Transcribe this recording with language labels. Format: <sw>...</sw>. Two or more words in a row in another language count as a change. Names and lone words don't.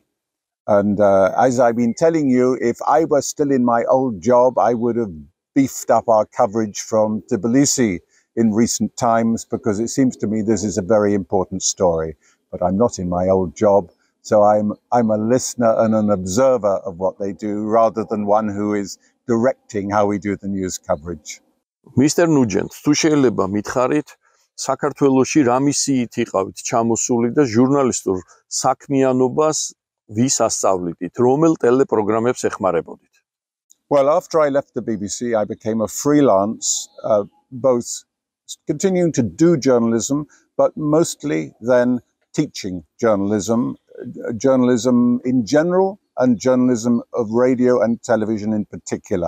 <en>And as I've been telling you, if I were still in my old job, I would have beefed up our coverage from Tbilisi in recent times, because it seems to me this is a very important story. But I'm not in my old job, so I'm a listener and an observer of what they do, rather than one who is directing how we do the news coverage. Mr. Nugent,</en> <ka>თუ შეიძლება მითხარით, საქართველოში რა მისიით იყავით ჩამოსული და ჟურნალისტურ საქმიანობას ვის ასწავლიდით, რომელ ტელეპროგრამებს ეხმარებოდით?</ka> <en>Well, after I left the BBC, I became a freelance, both continuing to do journalism, but mostly then teaching journalism, journalism in general and journalism of radio and television in particular.</en>